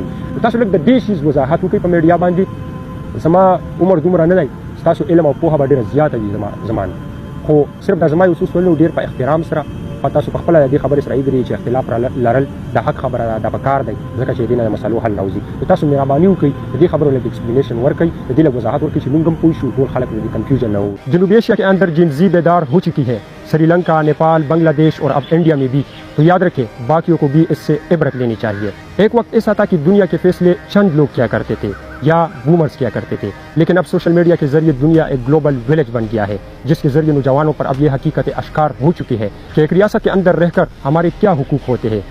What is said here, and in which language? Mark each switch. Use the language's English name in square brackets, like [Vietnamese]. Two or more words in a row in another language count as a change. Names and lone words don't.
[Pashto] تاسو لږ د دې شیز وضاحت وکړئ په میډیا باندې. زما عمر دومره نه دی، ستاسو علم او پوهه به ډېره زیاته وي زمان، خو صرف دا زما یو څه سوالونه ډېر په احترام سره په تاسو په خپله د دې خبرې سره ودرېږئ چې اختلاف لرل د حق خبره ده، دا پکار دی ځکه چې د دې نه د مسلو حل راوځي. تاسو مهرباني وکړئ د دې خبرو لږ ایکسپلینیشن ورکړئ، د دې لږ وضاحت ورکړئ چې موږ هم پوه شو، ټول خلک د دې کنفیوژن [Urdu] نہ ہو. جنوبی ایشیا کے اندر جنسی بیدار ہو چکی ہے، سری لنکا، نیپال، بنگلہ دیش اور اب انڈیا میں بھی. تو یاد رکھیں باقیوں کو بھی اس سے عبرت لینی چاہیے. ایک وقت ایسا تھا کہ دنیا کے فیصلے چند لوگ کیا کرتے تھے یا بومرز کیا کرتے تھے، لیکن اب سوشل میڈیا کے ذریعے دنیا ایک [English] global village [Urdu] بن گیا ہے جس کے ذریعے نوجوانوں پر اب یہ حقیقت اشکار ہو چکی ہے کہ ایک ریاست کے اندر رہ کر ہمارے کیا حقوق ہوتے ہیں.